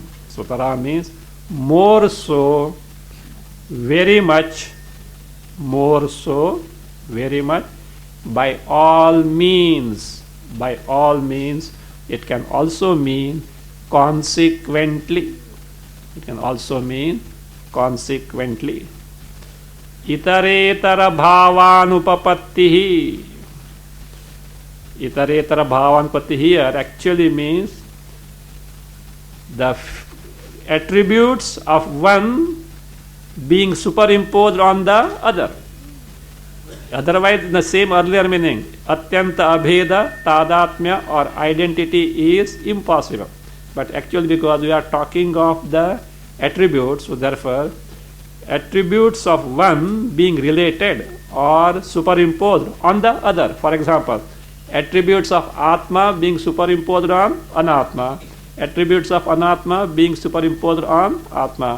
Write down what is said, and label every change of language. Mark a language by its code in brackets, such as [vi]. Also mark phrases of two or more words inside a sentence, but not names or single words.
[en] Sutaram means more so, very much, more so, very much, by all means. By all means. It can also mean consequently. It can also mean consequently. [sa] Itaretara bhavanupapattihi. Itaretara bhavanupatti [en] here actually means the attributes of one being superimposed on the other. Otherwise, in the same earlier meaning, [sa] atyanta abheda, tadatmya [en] or identity is impossible. But actually, because we are talking of the attributes, so therefore, attributes of one being related or superimposed on the other. For example, attributes of Atma being superimposed on Anatma, attributes of Anatma being superimposed on Atma.